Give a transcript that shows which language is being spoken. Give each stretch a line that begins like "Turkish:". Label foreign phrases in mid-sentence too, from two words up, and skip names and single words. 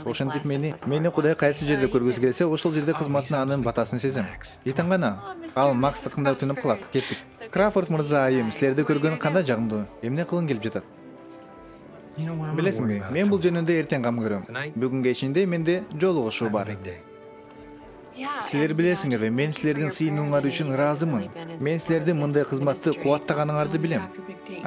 Kyrgyz: Ошентип мени Кудай кайсы жерде көргүсү келсе, ошол жерде кызматына анын батасын сезем. Итан гана. Ал Максты кандай өтүнүп калат. Кеттик. Крафорд мырза, айым, силерди көргөн кандай жагымдуу. Эмне кылын келип жатат? Билесиңби, мен бул жөнүндө эртең кам көрөм. Бүгүн кечинде менде жолугушуу бар.
English: Yeah.
Kyrgyz: Силер
English: and, you know, I
Kyrgyz: билесиңер,
English: just
Kyrgyz: мен
English: think for
Kyrgyz: силердин
English: your
Kyrgyz: сыйынууңар
English: prayers, I
Kyrgyz: үчүн
English: know you guys have
Kyrgyz: ыраазымын.
English: really been in
Kyrgyz: Мен
English: support
Kyrgyz: силердин
English: of
Kyrgyz: мындай
English: this
Kyrgyz: кызматты
English: ministry.
Kyrgyz: кубаттаганыңарды
English: Don't
Kyrgyz: билем.
English: stop your big day.